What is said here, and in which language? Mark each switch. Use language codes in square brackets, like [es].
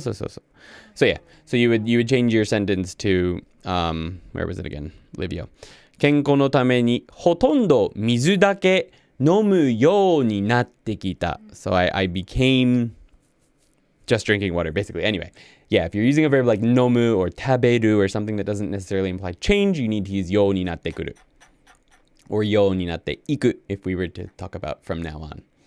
[en] So yeah, so you would change your sentence to where was it again? Livio. [ja] 健康のためにほとんど水だけ飲むようになってきた。 [en] So I became just drinking water basically. Anyway, yeah, if you're using a verb like 飲む or 食べる or something that doesn't necessarily imply change, you need to use ようになってくる or ようになっていく if we were to talk about from now on.